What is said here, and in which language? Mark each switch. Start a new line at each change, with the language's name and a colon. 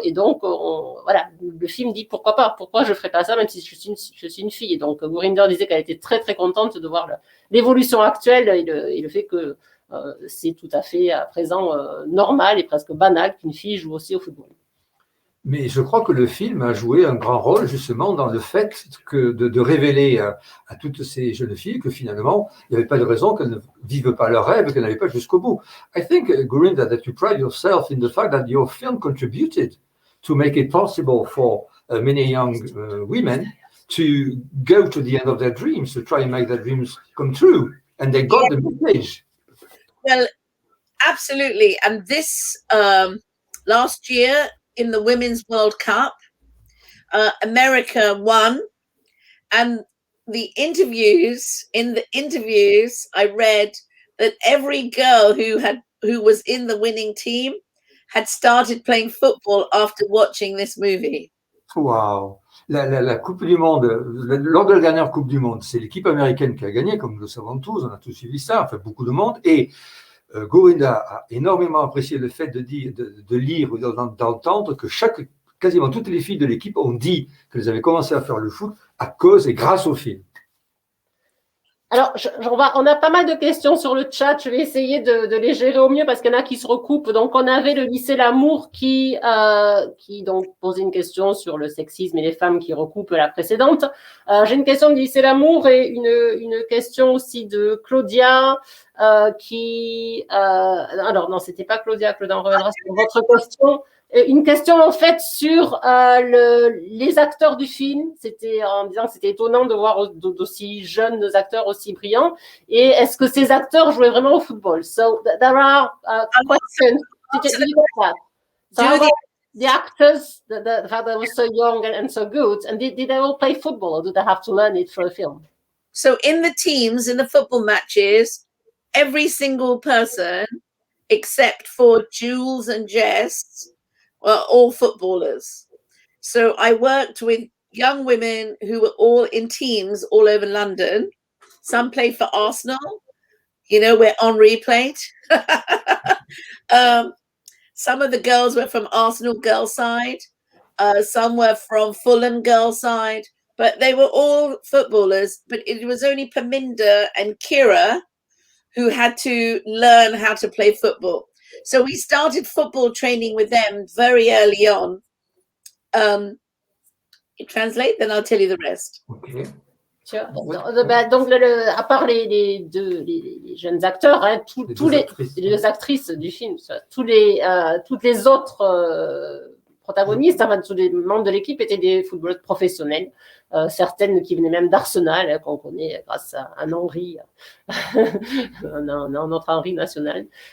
French: Et donc, voilà, le film dit pourquoi pas, pourquoi je ferais pas ça, même si je suis une fille. Et donc, Gurinder disait qu'elle était très très contente de voir l'évolution actuelle et le fait que c'est tout à fait à présent normal et presque banal qu'une fille joue aussi au football. Mais je crois que le film a joué un grand rôle justement dans le fait que de révéler à toutes ces jeunes filles que finalement, il n'y avait pas de raison qu'elles ne vivent pas leur rêve et qu'elles n'allaient pas jusqu'au bout.
English: I think, Gurinder, that you pride yourself in the fact that your film contributed to make it possible for many young women to go to the end of their dreams, to try and make their dreams come true. And they got the message. Well, absolutely. And this last year, in the Women's World Cup, America won, and in the interviews I read that every girl who was in the winning team had started playing football after watching this movie. Wow.
French: La Coupe du Monde, lors de la dernière Coupe du Monde, c'est l'équipe américaine qui a gagné, comme nous le savons tous, on a tous suivi ça, enfin beaucoup de monde, et Gurinder a énormément apprécié le fait de lire ou d'entendre que quasiment toutes les filles de l'équipe ont dit qu'elles avaient commencé à faire le foot à cause et grâce au film. Alors, on a pas mal de questions sur le chat. Je vais essayer de les gérer au mieux parce qu'il y en a qui se recoupent. Donc, on avait le lycée Lamour qui donc posait une question sur le sexisme et les femmes qui recoupent la précédente. J'ai une question du lycée Lamour et une question aussi de Claudia alors non, c'était pas Claudia on reviendra sur votre question. Une question en fait sur les acteurs du film. C'était en disant que c'était étonnant de voir d'aussi jeunes acteurs aussi brillants. Et est-ce que ces acteurs jouaient vraiment au football?
English: So there are questions. Did you get that? So the actors that were so young and so good, and did they all play football, or did they have to learn it for a film? So in the teams, in the football matches, every single person except for Jules and Jess were all footballers. So I worked with young women who were all in teams all over London. Some played for Arsenal, you know, where Henry played. Some of the girls were from Arsenal girls' side. Some were from Fulham girls' side. But they were all footballers. But it was only Paminda and Kira who had to learn how to play football. So we started football training with them very early on. You translate, then I'll tell you the rest. Okay.
French: Donc, à part les jeunes acteurs, les actrices du film, toutes les autres protagonistes, enfin tous les membres de l'équipe étaient des footballeuses professionnelles, certaines qui venaient même d'Arsenal, qu'on connaît grâce à un Henry, un autre Henry national.